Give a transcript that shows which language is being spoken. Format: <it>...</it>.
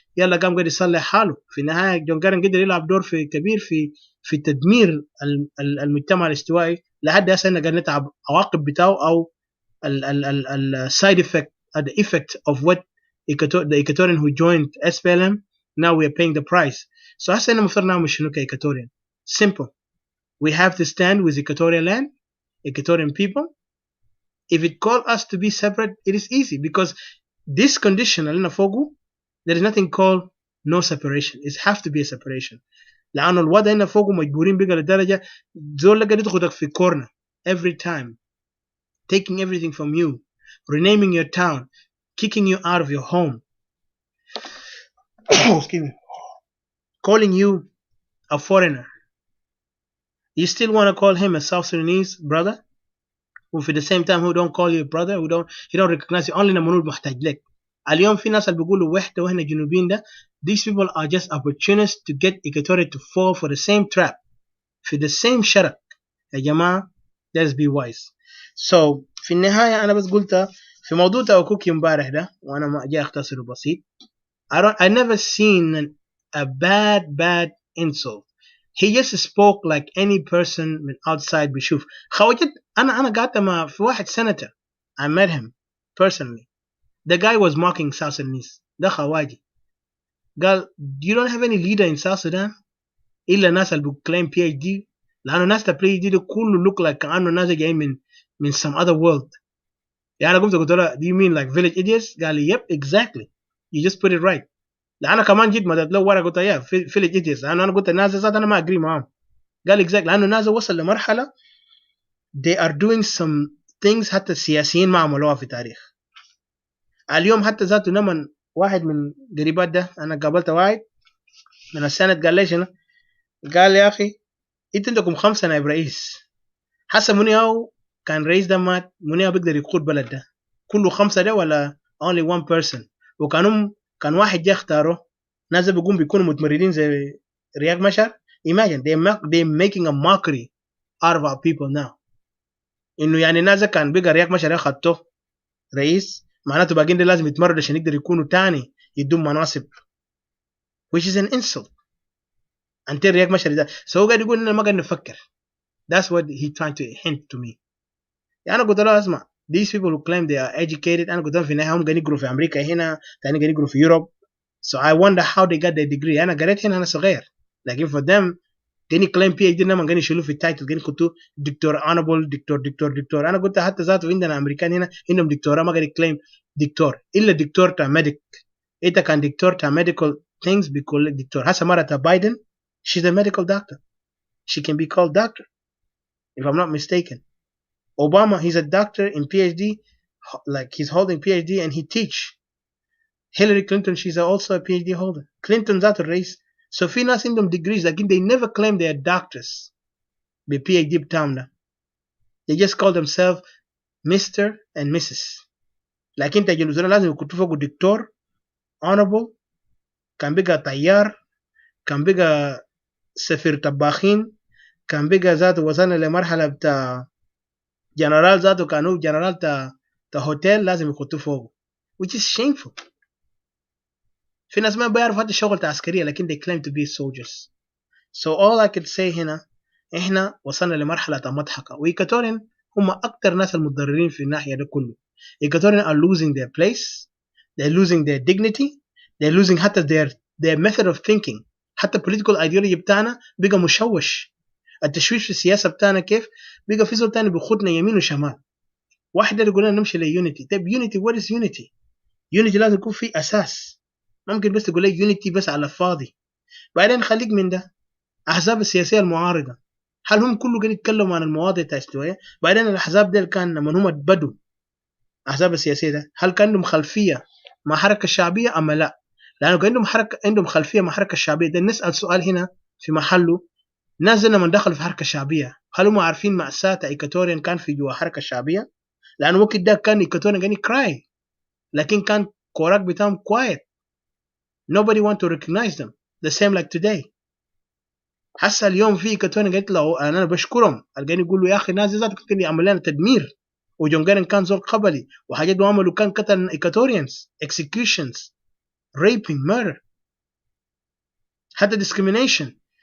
<ar>يلا قام قاعد يصلح حاله. في النهاية جون جارين قدر يلعب دور كبير في تدمير المجتمع الاستوائي لحد هسه إحنا قاعد نتعب عواقب بتاعه أو ال</ar> <en>side effect the effect of what the Equatorian who joined SPLM now we are paying the price.</en> <ar>So هسه إحنا المفروض نعمل شنو كإيكواتوريان؟</ar> <en>simple. We have to stand with Equatorial land, Equatorian people. If it call us to be separate, it is easy because this condition</en> <ar>اللي فوقه</ar> <en>there is nothing called no separation.</en> <ar>It has to be a separation. لأنه الوضع هنا فوقه مجبورين بقى لدرجة زول قاعد يدخلك في</ar> <en>corner every time, taking everything from you, renaming your town, kicking you out of your home, excuse me, calling you a foreigner. You still want to call him a South Sudanese brother? Who at the same time who don't call you a brother, who don't recognize you only</en> <ar>لما نقول محتاج لك. اليوم في ناس اللي بيقولوا وحدة وإحنا جنوبيين ده.</ar> <en>These people are just opportunists to get Equatorial to fall for the same trap, في the same شرك.</en> <ar>يا جماعة</ar> <en>let's be wise.</en> <ar>So في النهاية أنا بس قلت في موضوع توكوكي امبارح ده وأنا ما جاي أختصره بسيط.</ar> <en>I never seen a bad insult. He just spoke like any person من outside</en> <ar>بيشوف. خواجد أنا قعدت مع في واحد senator.</ar> <en>I met him personally. The guy was mocking South Sudanese.</en> <ar>ده خواجي.</ar> <en>قال you don't have any leader in South Sudan</en> <ar>إلا الناس اللي بيكلم</ar> <en>PhD.</en> <ar>لأنه الناس اللي PhD ده كله</ar> <en>look like</en> <ar>كأنه ناس جايين من</ar> <en>some other world.</en> <ar>يعني أنا قلت له</ar> <en>do you mean like village idiots؟</en> <ar>قال لي</ar> <en>yep exactly. You just put it right.</en> <ar>لأنا كمان جيت مدد له ورا قلت يا village idiots. أنا قلت الناس ذات أنا ما أجري معهم. قال exactly لأنه الناس وصل لمرحلة</ar> <en>they are doing some things</en> <ar>حتى السياسيين ما عملوها في التاريخ. اليوم حتى ذاته نمن واحد من قريبات ده أنا قابلت واحد من السنة قال لي شنو؟ قال يا أخي أنتوا عندكم 5 نائب رئيس. حسب منياو كان رئيس ده مات منياو بيقدر يقود بلد ده كله 5 ده ولا</ar> <en>only one person.</en> <ar>كان واحد جاء اختاره ناس بيقوم بيكونوا متمردين زي رياض مشار.</ar> <en>Imagine they're making a mockery out of our people now.</en> <ar>إنه يعني ناس كان بيقى رياض مشار أخذته رئيس معناته باقين دي لازم يتمردوا عشان يقدر يكونوا تاني يدوم مناصب,</ar> <en>which is an insult until</en> <ar>رياض مشار ده. so هو قاعد يقول إننا ما قاعد نفكر.</ar> <en>That's what he trying to hint to me.</en> <ar>يعني أنا قلت له أسمع</ar> <en>these people who claim they are educated</en> <ar>أنا قلت لهم في النهاية هم قاعد يقروا في أمريكا هنا تاني قاعد يقروا في يوروب.</ar> <en>So I wonder how they got their degree.</en> <ar>أنا قريت هنا أنا صغير لكن for them كاني claim PhD إنما كاني يشيلوا في التايتل كاني كنتوا دكتور honorable دكتور. أنا قلت حتى ذاته عندنا أمريكان هنا عندهم دكتوراه ما قاعد claim دكتور إلا دكتور تاع ميديك. إذا كان دكتور تاع medical things بيقول دكتور. هسه مرة تاع بايدن</ar> <en>she's a medical doctor. She can be called doctor if I'm not mistaken. Obama he's a doctor in PhD like he's holding PhD and he teach. Hillary Clinton she's also a PhD holder.</en> <ar>Clinton ذاته الرئيس.</ar> <en>So</en> <ar>في ناس عندهم</ar> <en>degrees لكن they never claim they are doctors ب PhD بتاعنا. They just call themselves Mr. and Mrs.</en> <ar>لكن تجي نزول لازم يكون فوق دكتور honorable كان بقى طيار كان بقى سفير طباخين كان بقى ذاته وصلنا لمرحلة بتاع جنرال ذاته كانوا جنرال تا هوتيل لازم يكون فوق</ar> <en>which is shameful.</en> <ar>في ناس ما بيعرفوا حتى الشغل عسكرية لكن</ar> <en>they claim to be soldiers.</en> <ar>So all I could say هنا إحنا وصلنا لمرحلة مضحكة، وإيكاتوريين هم أكتر ناس المتضررين في الناحية ده كله.</ar> <en>إيكاتوريين are losing their place, they're losing their dignity, they're losing حتى their method of thinking.</en> <ar>حتى</ar> <en>political ideology</en> <ar>بتاعنا بقى مشوش. التشويش في السياسة بتاعنا كيف بقى في زول تاني بيخدنا يمين وشمال. واحد يقول لنا نمشي ليونيتي. طيب يونيتي</ar> <en>what is unity؟</en> <ar>يونيتي لازم يكون في أساس. ممكن بس تقول لي يونيتي بس على الفاضي. بعدين خليك من ده. أحزاب السياسية المعارضة هل هم كله قاعد يتكلموا عن المواضيع بتاع الاستوائية؟ بعدين الأحزاب دي كان من هم بدوا أحزاب السياسية ده هل كان عندهم خلفية مع حركة الشعبية أما لا؟ لأنه كان عندهم خلفية مع حركة الشعبية ده. نسأل سؤال هنا في محله. ناس من دخلوا في حركة الشعبية هل هم عارفين مأساة إيكاتوريين كان في جوا حركة الشعبية؟ لأنه وقت ده كان إيكاتوريين قاعد يكراي لكن كان كوراك بتاعهم quiet.</ar> <en>Nobody want to recognize them the same like today.</en> <ar>حتى اليوم في إيكاتوريين قلت له أنا بشكرهم قاعدين يقولوا يا أخي الناس ذات كان يعمل لنا تدمير وجونجارن كان زول قبلي وحاجات عملوا كان قتل إيكاتوريانز</ar> <en>executions raping murder</en> <ar>حتى discrimination.</ar>